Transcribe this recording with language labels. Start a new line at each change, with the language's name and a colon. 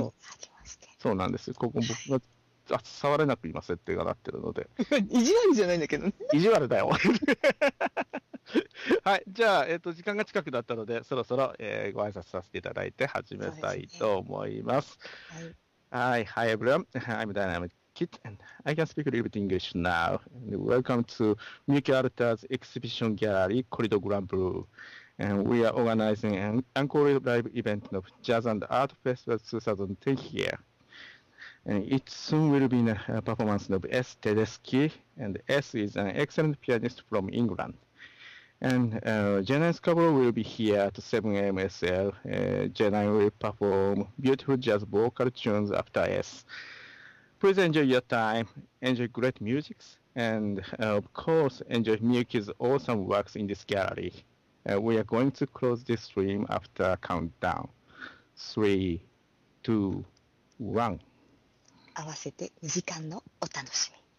Japanese: 合がありまして。そうなんですよ。ここ僕が触れなく今設定がなってるので。意地悪じゃないんだけどね。意地悪だよ。はい。じゃあ、時間が近くなったので、そろそろ、ご挨拶させていただいて始めそうですね。たいと思います。はい。
English: Hi everyone. I'm Dynamic Kit and I can speak a little bit English now. And welcome to Miyuki Arta's exhibition gallery, Corridor Grand Blue. And we are organizing an encore live event of Jazz and Art Festival 2010 here. And it soon will be a performance of S. Tedeschi, and S is an excellent pianist from England. And J9's cover will be here at 7 a.m. SL. J9 will perform beautiful jazz vocal tunes after S. Please enjoy your time, enjoy great music, and of course, enjoy Miyuki's awesome works in this gallery. We are going to close this stream after a countdown. 3, 2, 1.
Japanese: 合わせて2時間のお楽し